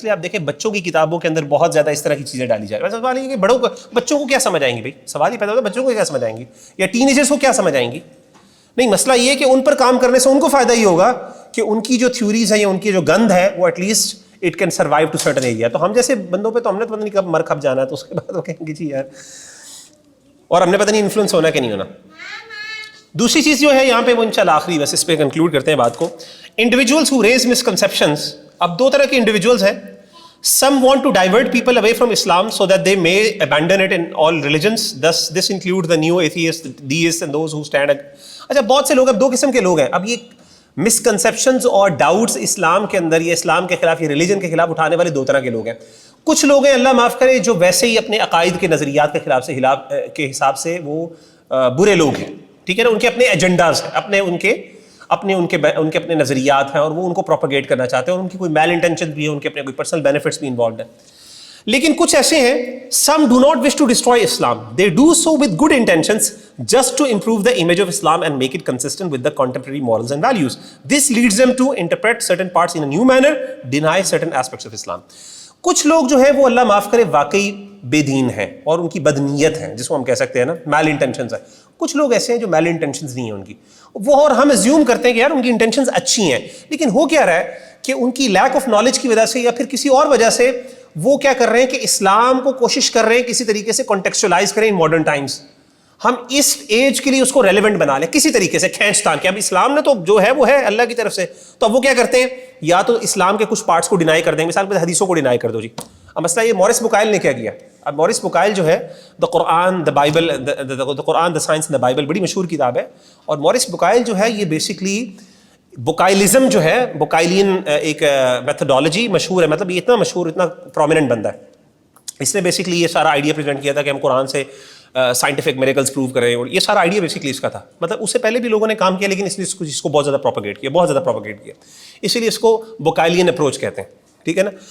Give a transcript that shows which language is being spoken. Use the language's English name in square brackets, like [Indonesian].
[Urdu] اس لیے آپ دیکھیں بچوں کی کتابوں کے اندر بہت زیادہ اس طرح کی چیزیں ڈالی جائیں. ویسے سوال یہ کہ بچوں کو کیا سمجھ آئیں گی؟ بھائی سوال ہی پیدا ہوتا ہے بچوں کو کیا سمجھ آئیں گی یا ٹین ایجرس کو کیا سمجھ آئیں گی؟ نہیں، مسئلہ یہ ہے کہ ان پر کام کرنے سے ان کو فائدہ یہ ہوگا کہ ان کی جو تھیوریز ہیں یا ان کی جو گند ہے وہ [English] At least it can survive to certain area. [Urdu] تو ہم جیسے بندوں پہ تو ہم نے پتہ نہیں کب مر کھپ جانا ہے، تو اس کے بعد وہ کہیں گے جی یار، اور ہم نے پتہ نہیں انفلوئنس ہونا کہ نہیں ہونا. دوسری چیز جو ہے یہاں پہ وہ انشاءاللہ آخری بس اس پہ کنکلوڈ کرتے ہیں بات کو. [English] Individuals who raise misconceptions. [Urdu] اب دو طرح کے انڈیویجولس ہیں. [English] Some want to divert people away from Islam so that they may abandon it in all religions. Thus, this includes the neo-atheists, deists, and those who stand. [Urdu] اچھا بہت سے لوگ، اب دو قسم کے لوگ ہیں. اب یہ مسکنسیپشنز اور ڈاؤٹس اسلام کے اندر یا اسلام کے خلاف یا ریلیجن کے خلاف اٹھانے والے دو طرح کے لوگ ہیں. کچھ لوگ ہیں اللہ معاف کرے جو ویسے ہی اپنے عقائد کے نظریات کے خلاف سے کے حساب سے وہ برے لوگ ہیں، ٹھیک ہے نا، ان کے اپنے ایجنڈاز ہیں، ان کے اپنے نظریات ہیں اور وہ ان کو پروپیگیٹ کرنا چاہتے ہیں اور ان کی کوئی میل انٹینشن بھی ہے، ان کے اپنے کوئی پرسنل بینیفٹس بھی انوالوڈ ہیں. لیکن کچھ ایسے ہیں [English] some do not wish to destroy Islam. They do so with good intentions just to improve the image of Islam and make it consistent with the contemporary morals and values. This leads them to interpret certain parts in a new manner, deny certain aspects of Islam. [Urdu] کچھ لوگ جو ہے وہ اللہ معاف کرے واقعی بے دین ہیں اور ان کی بدنیت ہیں، جس کو ہم کہہ سکتے ہیں نا میل انٹینشنز ہیں. کچھ لوگ ایسے ہیں جو میل انٹینشنز نہیں ہیں ان کی، وہ اور ہم ایزیوم کرتے ہیں کہ یار ان کی انٹینشنز اچھی ہیں، لیکن ہو کیا رہا ہے کہ ان کی لیک آف نالج کی وجہ سے یا پھر کسی اور وجہ سے وہ کیا کر رہے ہیں کہ اسلام کو کوشش کر رہے ہیں کسی طریقے سے کانٹیکسچولائز کریں [English] In modern times. [Urdu] ہم اس ایج کے لیے اس کو ریلیونٹ بنا لیں کسی طریقے سے، کھینچ تان کے. اب اسلام نے تو جو ہے وہ ہے اللہ کی طرف سے، تو اب وہ کیا کرتے ہیں یا تو اسلام کے کچھ پارٹس کو ڈینائی کر دیں، مثال کے حدیثوں کو ڈینائی کر دو جی. اب مسئلہ یہ مورس بکائل نے کیا کیا. اب مورس بکائل جو ہے دا قرآن the Bible, the Quran the science the Bible بڑی مشہور کتاب ہے. اور مورس بکائل جو ہے یہ بیسکلی بکائلزم جو ہے، بکائلین ایک میتھڈالوجی مشہور ہے، مطلب یہ اتنا مشہور اتنا پرومیننٹ بندہ ہے. اس نے بیسکلی یہ سارا آئیڈیا پریزنٹ کیا تھا کہ ہم قرآن سے سائنٹیفک میریکلز پروو کریں، اور یہ سارا آئیڈیا بیسکلی اس کا تھا. مطلب اس سے پہلے بھی لوگوں نے کام کیا لیکن اس لیے اس کو بہت زیادہ پروپیگیٹ کیا، بہت زیادہ پروپیگیٹ کیا، اسی لیے اس کو بکائلین اپروچ کہتے ہیں، ٹھیک ہے نا.